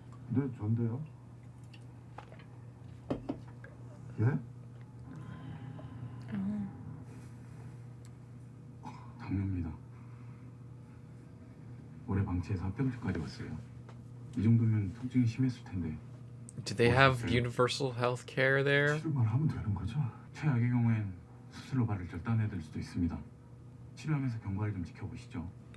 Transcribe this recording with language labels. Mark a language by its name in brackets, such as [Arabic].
[Korean] 네, 전데요. 예? 당뇨입니다. 올해 방치해서 합병증까지 왔어요. 이 정도면 통증이 심했을 텐데. [English] Do they have universal health care there? [Korean] 치료만 하면 되는 거죠? 최악의 경우엔 수술로 발을 절단해야 될 수도 있습니다. 치료하면서 경과를 좀 지켜보시죠.